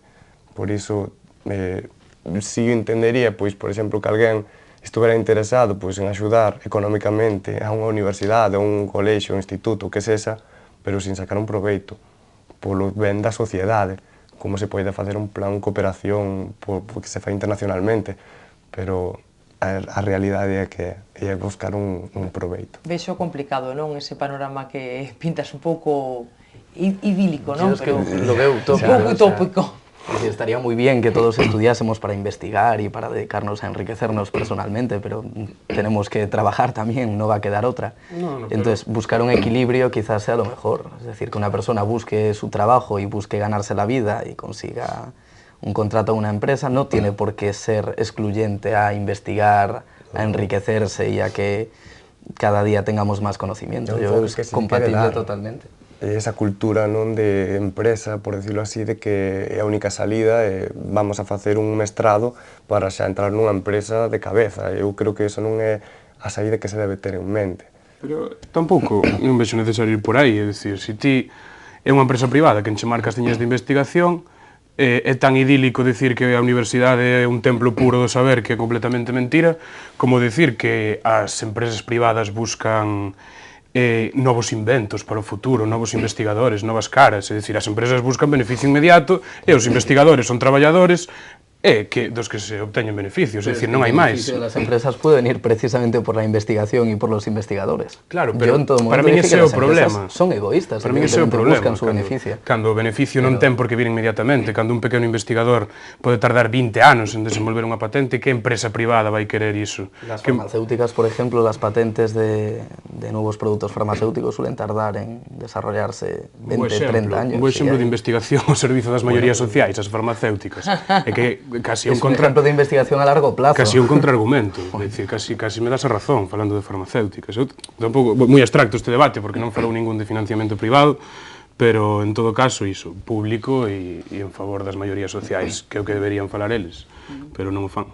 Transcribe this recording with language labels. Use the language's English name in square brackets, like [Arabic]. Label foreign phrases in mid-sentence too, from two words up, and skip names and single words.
[Galician] Por iso, si eu entendería, por exemplo, que alguén estuvera interesado en axudar económicamente a unha universidade, a un colexio, un instituto, o que sexa, pero sin sacar un proveito, polo ben da sociedade, como se pode facer un plan de cooperación que se fai internacionalmente, pero a realidade é que é buscar un proveito. Vexo complicado, non? Ese panorama que pintas un pouco idílico, non? [Spanish] Pero lo veo utópico. [Galician] Un pouco utópico. [Spanish] Estaría muy bien que todos estudiásemos para investigar y para dedicarnos a enriquecernos personalmente, pero tenemos que trabajar también, no va a quedar otra. Entonces, buscar un equilibrio quizás sea lo mejor. Es decir, que una persona busque su trabajo y busque ganarse la vida y consiga un contrato a una empresa, no tiene por qué ser excluyente a investigar, a enriquecerse y a que cada día tengamos más conocimiento. Yo creo que es compatible totalmente. [Galician] Esa cultura non de empresa, [Spanish] por decirlo así, [Galician] de que é a única salida e vamos a facer un mestrado para xa entrar nunha empresa de cabeza. Eu creo que eso non é a saída que se debe ter en mente. Pero tampouco non vexo necesario ir por aí, é dicir, se ti é unha empresa privada que enche marca as tiñas de investigación, é tan idílico dicir que a universidade é un templo puro do saber que é completamente mentira, como dicir que as empresas privadas buscan novos inventos para o futuro, novos investigadores, novas caras, é dicir, as empresas buscan beneficio inmediato e os investigadores son traballadores dos que se obteñen beneficios, é dicir, non hai máis. [Spanish] El beneficio de las empresas puede venir precisamente por la investigación y por los investigadores. [Galician] Claro, pero para min ese é o problema. [Spanish] Son egoístas, [Galician] para min ese é o problema. [Spanish] Buscan su beneficio. [Galician] Cando o beneficio non ten por que vir inmediatamente, cando un pequeno investigador pode tardar 20 anos en desenvolver unha patente, que empresa privada vai querer iso? [Spanish] Las farmacéuticas, por ejemplo, las patentes de nuevos productos farmacéuticos suelen tardar en desarrollarse 20, 30 años. [Galician] Un bo exemplo de investigación ao servizo das maiorías sociais, as farmacéuticas, é que casi [Spanish] es un ejemplo de investigación a largo plazo. [Galician] Casi un contraargumento, decir, casi me das a razón falando de farmacéuticas. Eu tampouco, moi abstracto este debate porque non falou ningún de financiamento privado, pero en todo caso iso, público e en favor das maiorías sociais, que é o que deberían falar eles, pero non o fan.